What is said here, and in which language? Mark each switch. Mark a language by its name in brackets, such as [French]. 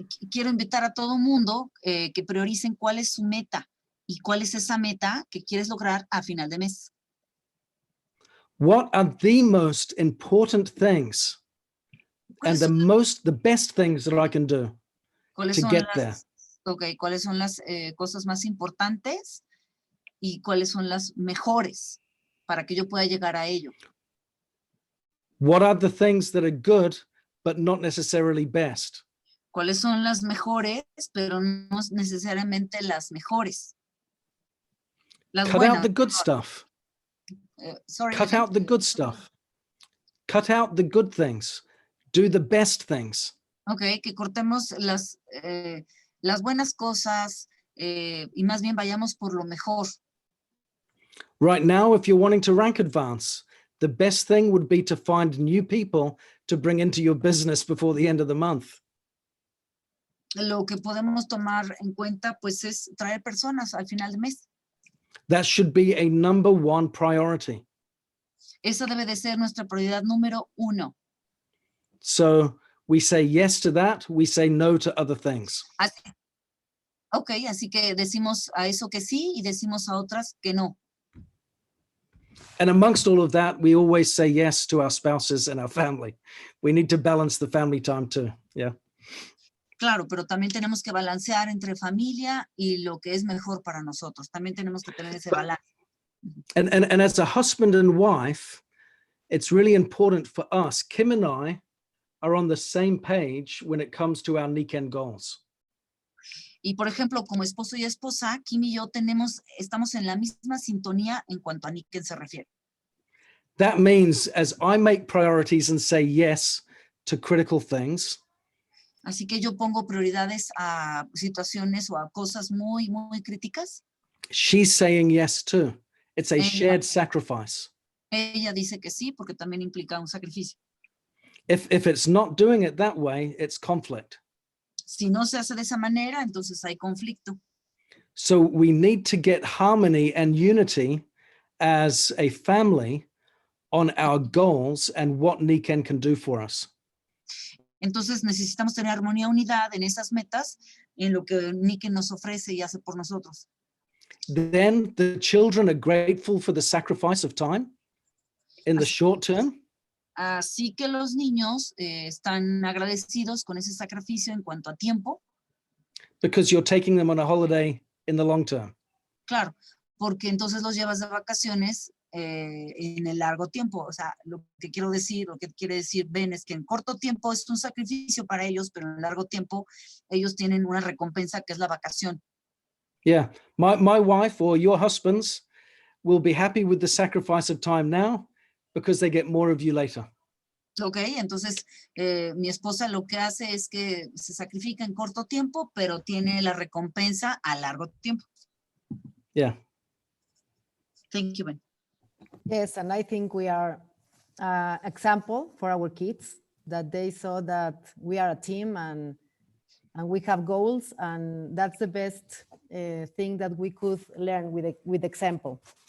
[Spanish] Quiero invitar a todo mundo que prioricen cuál es su meta y cuál es esa meta que quieres lograr a final de mes. [English] What are the most important things and the best things that I can do to get there? [Spanish] Okay, ¿cuáles son las cosas más importantes y cuáles son las mejores para que yo pueda llegar a ello? [English] What are the things that are good but not necessarily best? [Spanish] ¿Cuáles son las mejores, pero no necesariamente las mejores? [English] Cut out the good stuff. Cut out the good stuff. Cut out the good things. Do the best things. [Spanish] Ok, que cortemos las buenas cosas y más bien vayamos por lo mejor. [English] Right now, if you're wanting to rank advance, the best thing would be to find new people to bring into your business before the end of the month. [Spanish] Lo que podemos tomar en cuenta, pues, es traer personas al final de mes. [English] That should be a number one priority. [Spanish] Esa debe de ser nuestra prioridad número 1. [English] So we say yes to that, we say no to other things. [Spanish] Ok, así que decimos a eso que sí y decimos a otras que no. [English] And amongst all of that, we always say yes to our spouses and our family. We need to balance the family time too. Yeah. [Spanish] Claro, pero también tenemos que balancear entre familia y lo que es mejor para nosotros. También tenemos que tener ese balance. [English] And as a husband and wife, it's really important for us. Kim and I are on the same page when it comes to our Niken goals. [Spanish] Y por ejemplo, como esposo y esposa, Kim y yo estamos en la misma sintonía en cuanto a Niken se refiere. [English] That means as I make priorities and say yes to critical things, [Spanish] Así que yo pongo prioridades a situaciones o a cosas muy, muy críticas. [English] she's saying yes too. It's a [Spanish] Ella- [English] shared sacrifice. [Spanish] Ella dice que sí, porque también implica un sacrificio. [English] If it's not doing it that way, it's conflict. [Spanish] Si no se hace de esa manera, entonces hay conflicto. [English] So we need to get harmony and unity as a family on our goals and what Niken can do for us. [Spanish] Entonces necesitamos tener armonía, unidad en esas metas, en lo que Niken nos ofrece y hace por nosotros. [English] Then the children are grateful for the sacrifice of time in the short term. [Spanish] Así que los niños están agradecidos con ese sacrificio en cuanto a tiempo. [English] Because you're taking them on a holiday in the long term. [Spanish] Claro, porque entonces los llevas de vacaciones en el largo tiempo. O sea, lo que quiero decir, lo que quiere decir Ben es que en corto tiempo es un sacrificio para ellos, pero en largo tiempo ellos tienen una recompensa que es la vacación. [English] Yeah, my wife or your husbands will be happy with the sacrifice of time now because they get more of you later. [Spanish] Ok, entonces mi esposa lo que hace es que se sacrifica en corto tiempo, pero tiene la recompensa a largo tiempo. [English] Yeah. Thank you, Ben. Yes, and I think we are example for our kids, that they saw that we are a team and we have goals, and that's the best thing that we could learn with example.